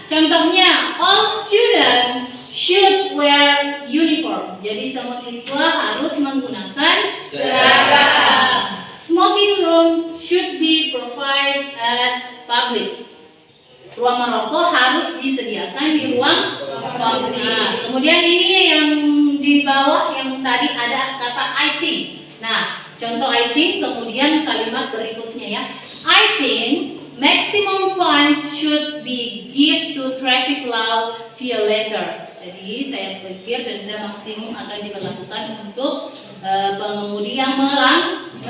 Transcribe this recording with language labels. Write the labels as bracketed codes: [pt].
[id] Contohnya, [en] all students should wear uniform. [id] Jadi semua siswa harus menggunakan seragam. [en] Smoking room should be provided at public. [id] Ruang merokok harus disediakan di ruang publik. Nah, kemudian ini yang di bawah yang tadi ada kata I think. Nah, contoh I think, kemudian kalimat berikutnya ya. [en] I think maximum fines should be give to traffic law violators. [id] Jadi saya pikir denda maksimum akan diberlakukan untuk pengemudi yang melanggar.